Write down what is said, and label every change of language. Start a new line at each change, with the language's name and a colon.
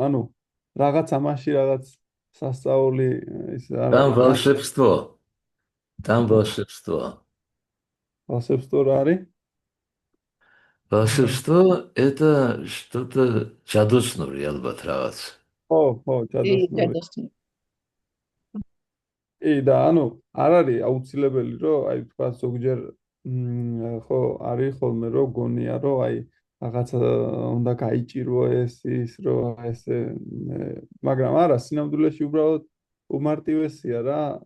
Georgian: ანუ რაღაც ამაში რაღაც სასწაული ის არა.
Russian: Там волшебство. Там волшебство.
Georgian: волшебство რა არის?
Russian: Волшебство – это что-то
Georgian: чадуснури, албат რაღაც. ხო, ჯადოსნური. და ანუ არ არის აუცილებელი რომ აი თქვა ზოგჯერ ხო არის ხოლმე რომ გონია რომ აი რაღაცა უნდა გაიჭირო ის რომ ესე მაგრამ არა სინამდვილეში უბრალოდ უმარტივესია რა